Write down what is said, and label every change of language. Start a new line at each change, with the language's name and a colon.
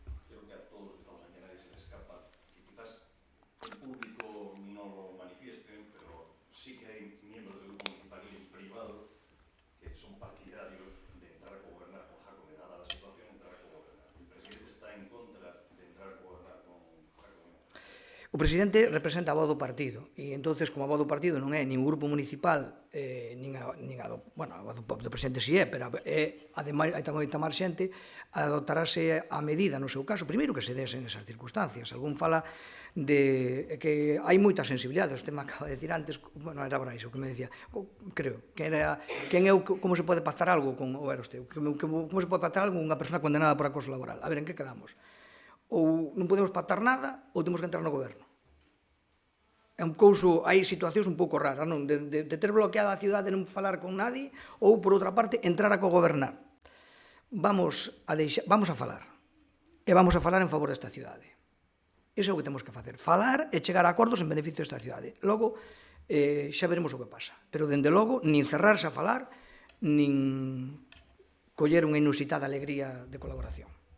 Spanish: Creo que a todos los que estamos aquí a nadie se le escapa que quizás el público no lo manifiesten, pero sí que hay miembros del grupo municipal y privado que son partidarios de entrar a gobernar con Jacome, dada la situación, entrar a gobernar. El presidente está en contra de entrar a gobernar con Jacome.
Galician: O presidente representa a voz do partido e entonces, como a voz do partido non é nin o grupo municipal nin a do, bueno, a voz do presidente si é, pero ademais hai tamén máis xente, adoptarase a medida no seu caso, primeiro que se desen esas circunstancias. Algún fala de que hai moitas sensibilidades,
Spanish: usted me acaba de decir antes,
Galician: bueno, era Brais o que me decía, creo, que era quen é como se pode pactar algo con, ou era usted, como se pode pactar algo con unha persona condenada por acoso laboral. A ver, en que quedamos? Ou non podemos pactar nada, ou temos que entrar no goberno. É un couso, hai situacións un pouco raras, non? De ter bloqueada a cidade e non falar con nadie, ou, por outra parte, entrar a cogobernar. Vamos a falar. E vamos a falar en favor desta cidade. Iso é o que temos que facer. Falar e chegar a acordos en beneficio desta cidade. Logo, xa veremos o que pasa. Pero, dende logo, nin cerrarse a falar, nin coller unha inusitada alegría de colaboración.